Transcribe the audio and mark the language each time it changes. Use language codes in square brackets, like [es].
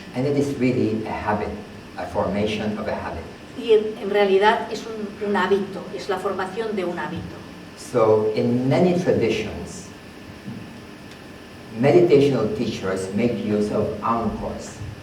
[en] And it is really a habit, a formation of a habit. [es] Y en realidad es un hábito, es la formación de un hábito. [en] So in many traditions, meditational teachers make use of anchors.